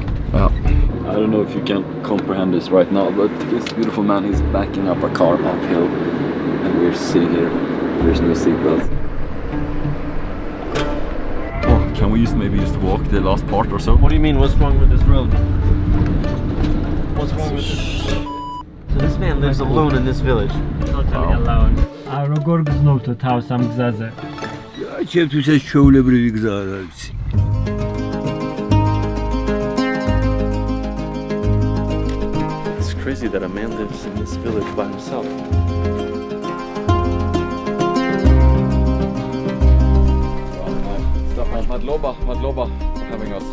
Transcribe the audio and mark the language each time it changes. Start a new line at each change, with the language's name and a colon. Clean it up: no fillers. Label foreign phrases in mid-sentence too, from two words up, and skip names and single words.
English: Well, I don't know if you can comprehend this right now, but this beautiful man is backing up a car uphill and we're sitting here. There's no seatbelt. Oh, can we maybe just walk the last part or so? What do you mean, what's wrong with this road? What's wrong with this? So this man lives alone in this village. Totally alone.
Georgian: Როგორ გზნობთ თავს ამ გზაზე? ჩემთვის ეს ჩვეულებრივი გზა არ არის.
English: It's crazy that a man lives in this village by himself. Staffan, madloba for having us.